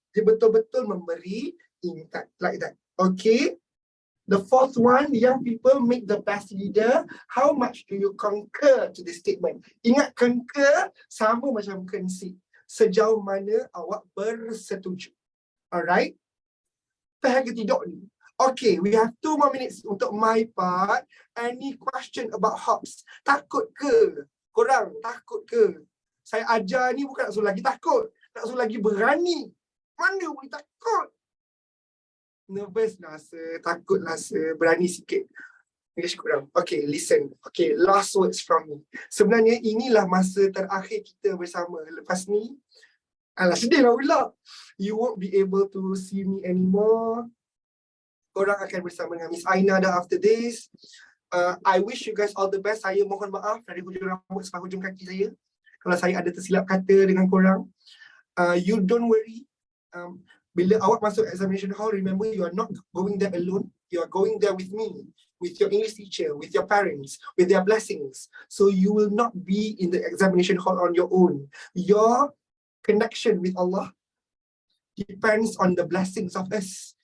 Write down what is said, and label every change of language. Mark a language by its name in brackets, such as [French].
[Malay] Dia betul-betul memberi impact [English] like that. [Malay] Okay. [English] The fourth one, young people make the best leader. How much do you concur to this statement? [Malay] Ingat, concur sama macam concede. Sejauh mana awak bersetuju. [English] Alright? [Malay] Faham ke tidak ni? [English] Okay, we have 2 more minutes untuk my part. Any question about hops? [Malay] Takut ke? Korang takut ke? Saya ajar ni bukan nak suruh lagi takut. Nak suruh lagi berani. Mana boleh takut? Nervous rasa, takut rasa, berani sikit. Okay, listen. [English] Okay, last words from me. [Malay] Sebenarnya inilah masa terakhir kita bersama. Lepas ni, alah sedih lah pula. [English] You won't be able to see me anymore. [Malay] Korang akan bersama dengan Miss AINA dah [English] after this. I wish you guys all the best. [Malay] Saya mohon maaf dari hujung rambut sampai hujung kaki saya kalau saya ada tersilap kata dengan korang. [English] You don't worry. Bila awak masuk examination hall, remember you are not going there alone. You are going there with me, with your English teacher, with your parents, with their blessings. So you will not be in the examination hall on your own. Your connection with Allah depends on the blessings of us.